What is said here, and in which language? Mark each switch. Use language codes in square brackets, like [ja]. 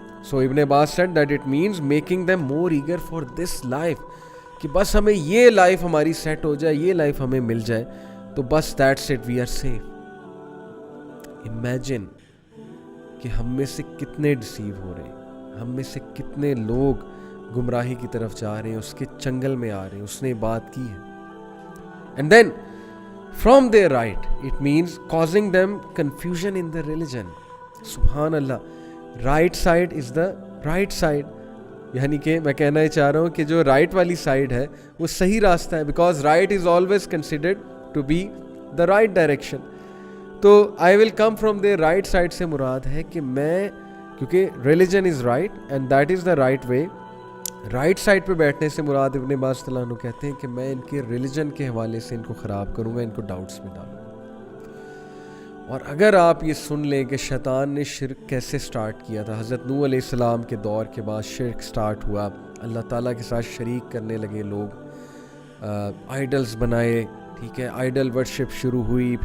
[en] so Ibn Abbas said that it means making them more eager for this life, [ur] کہ بس ہمیں یہ لائف ہماری سیٹ ہو جائے, یہ لائف ہمیں مل جائے تو بس [en] That's it, we are safe. [ur] Imagine کہ ہم میں سے کتنے ڈسیو ہو رہے ہیں, ہم میں سے کتنے لوگ گمراہی کی طرف جا رہے ہیں, اس کے چنگل میں آ رہے ہیں. اس نے بات کی ہے. [en] And then from their right it means causing them confusion in the religion. سبحان اللہ, right side is the right side. [ur] یعنی کہ میں کہنا چاہ رہا ہوں کہ جو رائٹ والی سائڈ ہے وہ صحیح راستہ ہے, [en] because right is always considered to be the right direction. تو I will come from their right side [ur] سے مراد ہے کہ میں, کیونکہ [en] religion is right and that is the right way. [ur] Right side پہ بیٹھنے سے مراد ابن عباس صلی اللہ عنہ کہتے ہیں کہ میں ان کے ریلیجن کے حوالے سے ان کو خراب کروں گا, ان کو ڈاؤٹس میں ڈالوں گا. اور اگر آپ یہ سن لیں کہ شیطان نے شرک کیسے سٹارٹ کیا تھا, حضرت نوح علیہ السلام کے دور کے بعد شرک سٹارٹ ہوا, اللہ تعالیٰ کے ساتھ شریک کرنے لگے لوگ, آئیڈلز بنائے, ٹھیک ہے, آئیڈل ورشپ شروع ہوئی.